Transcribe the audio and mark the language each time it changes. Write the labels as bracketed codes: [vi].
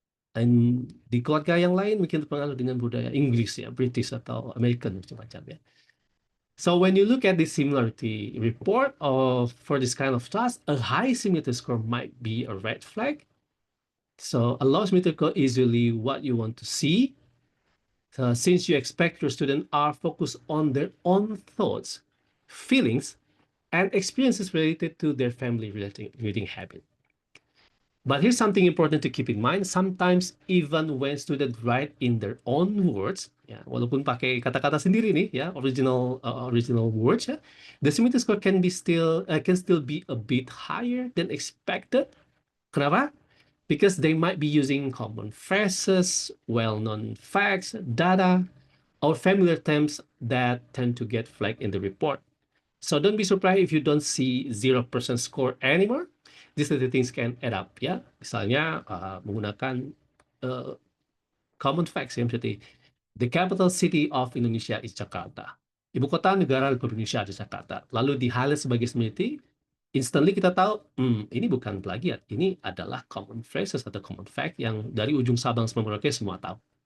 [id] Dan di keluarga yang lain mungkin terpengaruh dengan budaya Inggris ya, British atau American macam-macam ya. [en] So when you look at the similarity report for this kind of task, a high similarity score might be a red flag. So a low similarity score is usually what you want to see. So since you expect your students are focused on their own thoughts, feelings, and experiences related to their family reading habit. But here's something important to keep in mind. Sometimes even when students write in their own words, ya, [id] walaupun pakai kata-kata sendiri nih, [en] ya, original words, ya, the similarity score can still be a bit higher than expected. [id] Kenapa? [en] Because they might be using common phrases, well-known facts, data, or familiar terms that tend to get flagged in the report. So don't be surprised if you don't see 0% score anymore. These little things can add up ya. [id] Misalnya menggunakan [en] common facts yang seperti the capital city of Indonesia is Jakarta. [id] Ibu kota negara Republik Indonesia di Jakarta. Lalu di highlight sebagai similarity, instantly kita tahu, ini bukan plagiat, ini adalah common phrases atau common fact yang dari ujung Sabang sampai Merauke semua tahu.